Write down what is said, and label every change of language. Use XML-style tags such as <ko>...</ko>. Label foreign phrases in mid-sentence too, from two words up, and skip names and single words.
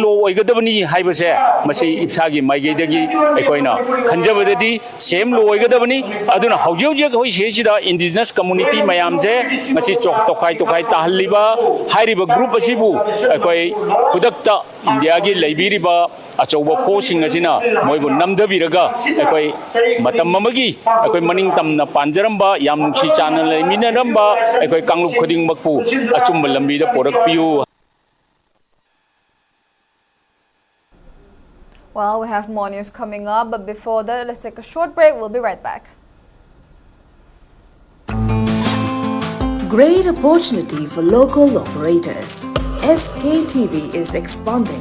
<mni>law oigadabani haibase masi ipsagi maigedagi aikoina khanjabadadi</mni> <en>same law</en> <mni>oigadabani aduna hauji hoi sesida</mni> <en>indigenous community</en> <mni>mayamje machi chok tokai tahliba hairiba group asibu akoi kudakta india gi leibiriba achauba forcing asina moibu namdabiraga akoi matam mamagi akoi maning tamna panjaramba yam nungsi channel leminaramba akoi kanglup khuding makpu achumba lambi da porak piu.</mni> <en>Well, we have more news coming up, but before that, let's take a short break. We'll be right back. Great opportunity for local operators. SKTV is expanding.</en>